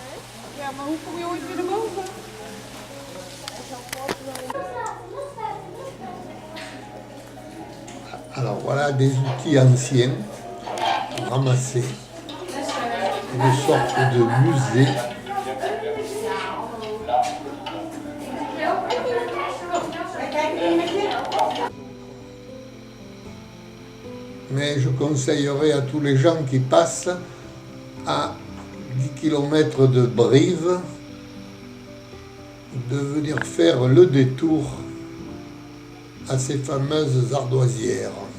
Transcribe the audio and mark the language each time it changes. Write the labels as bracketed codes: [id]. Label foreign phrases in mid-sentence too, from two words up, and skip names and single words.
[nl] Ja, maar hoe kom je ooit weer naar boven? [fr] Alors voilà des outils anciens ramassés, une sorte de musée. Mais je conseillerais à tous les gens qui passent à 10 km de Brive de venir faire le détour à ces fameuses ardoisières.